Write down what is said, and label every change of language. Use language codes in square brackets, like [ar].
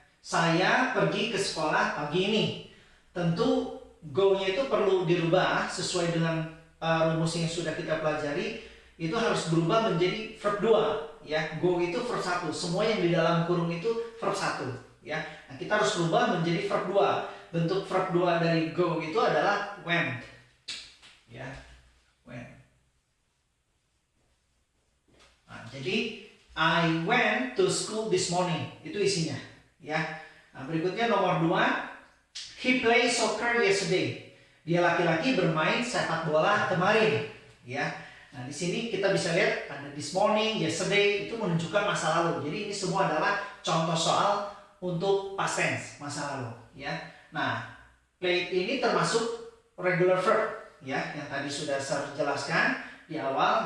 [id] Saya pergi ke sekolah pagi ini. Tentu go-nya itu perlu dirubah sesuai dengan rumus yang sudah kita pelajari. Itu harus berubah menjadi verb 2 ya. Go itu verb 1. Semua yang di dalam kurung itu verb 1 ya. Nah, kita harus rubah menjadi verb 2. Bentuk verb 2 dari go itu adalah went. Ya, went. Nah, jadi [en] I went to school this morning. [id] Itu isinya, ya. Nah, berikutnya nomor 2. [en] He played soccer yesterday. [id] Dia laki-laki bermain sepak bola kemarin, ya. Nah, di sini kita bisa lihat ada this morning, yesterday, itu menunjukkan masa lalu. Jadi ini semua adalah contoh soal untuk past tense, masa lalu, ya. Nah, played ini termasuk regular verb, ya, yang tadi sudah saya jelaskan di awal.